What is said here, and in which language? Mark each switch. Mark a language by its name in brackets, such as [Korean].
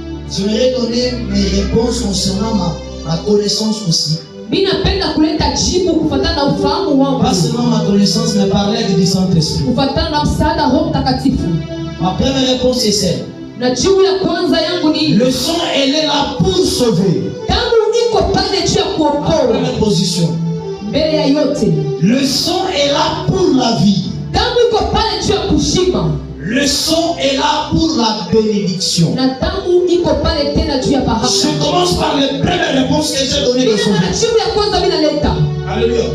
[French] J'aimerais donner mes réponses concernant ma connaissance aussi. [Swahili] Ninapenda kuleta jibu kufuatana na ufahamu wangu. [French] Pas seulement ma connaissance, mais par l'aide du Saint-Esprit. [Swahili] Kufuatana na msaada wa Roho Mtakatifu. [French] Ma première réponse est celle. [Swahili] Na jibu ya kwanza yangu ni [French] le sang, elle est là pour sauver. [Swahili] Damu iko pale juu ya kuokoa. [French] Première position. [Swahili] Mbele ya yote. [French] Le sang est là pour la vie. [Swahili] Damu iko pale juu ya kushima. [French] Le sang est là pour la bénédiction. [Swahili] Na damu iko pale tena juu ya baraka. [French] Je commence par les premières réponses que j'ai données de sauver. [Swahili] Jibu ya kwanza mimi naleta. [French] Alléluia.